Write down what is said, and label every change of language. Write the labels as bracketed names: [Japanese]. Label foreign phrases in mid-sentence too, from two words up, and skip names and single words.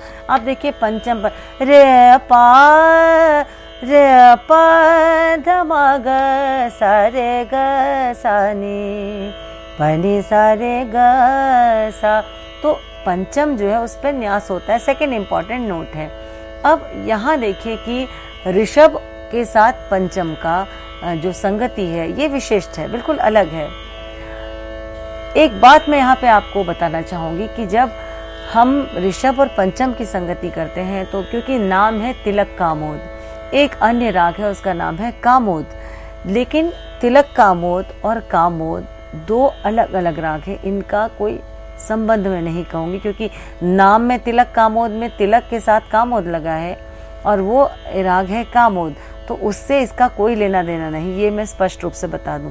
[Hindi] अब देखिए पंचम पर रे पा, रे प ध म ग सा रे ग सा नि, प नि सा रे ग सा। तो पंचम जो है उस पर न्यास होता है, [English] second important note [Hindi] है। अब यहाँ देखिए कि ऋषभ के साथ पंचम का जो संगति है ये विशिष्ट है, बिल्कुल अलग है। एक बात मैं यहाँ पे आपको बताना चाहूंगी कि जब हम ऋषभ और पंचम की संगति करते हैं तो क्योंकि नाम है तिलक कामोद, एक अन्य राग है उसका नाम है कामोद, लेकिन तिलक कामोद और कामोद दो अलग अलग राग है, इनका कोई संबंध में नहीं कहूंगी क्योंकि नाम में तिलक कामोद में तिलक के साथ कामोद लगा है और वो राग है कामोद, तो उससे इसका कोई लेना देना नहीं, ये मैं स्पष्ट रूप से बता दूं।